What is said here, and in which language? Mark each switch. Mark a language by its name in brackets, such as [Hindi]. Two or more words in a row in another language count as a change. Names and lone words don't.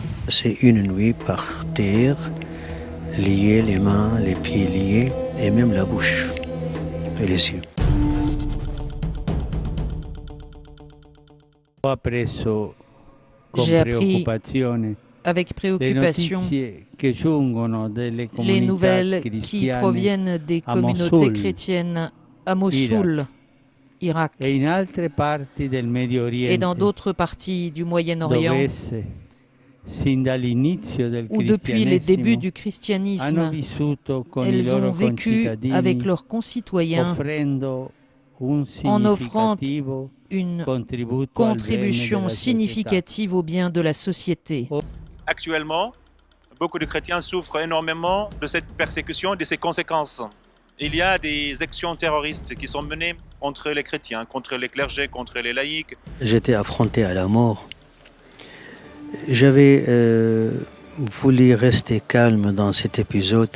[French] passer une nuit par terre, liés les mains, les pieds liés et même la bouche et les yeux. [Italian] Ho appreso con [French] J'ai appris [Italian] preoccupazione [French] avec le préoccupation [Italian] notizie che giungono delle [French] les [Italian] comunità [French] nouvelles qui [Italian] cristiane [French] proviennent des [Italian] a [French] communautés [Italian] Mosul [French] chrétiennes à Mossoul, Irak, [Italian] e in altre parti del Medio [French] et dans [Italian] Oriente, [French] d'autres parties du [Italian] dove [French] Moyen-Orient, [Italian] esse, sin dall'inizio del [French] où depuis les débuts [Italian] cristianesimo, [French] du [Italian] hanno [French] christianisme, [Italian] vissuto con i [French] elles ont [Italian] loro [French] vécu avec [Italian] concittadini, [French] leurs concitoyens [Italian] offrendo un [French] en offrant [Italian] significativo [French] une [Italian] contributo al bene [French] contribution [Italian] della società. [French] significative au bien de la société. Actuellement, beaucoup de chrétiens souffrent énormément de cette persécution et de ses conséquences. Il y a des actions terroristes qui sont menées contre les chrétiens, contre les clergés, contre les laïcs. J'étais affronté à la mort. J'avais voulu rester calme dans cet épisode.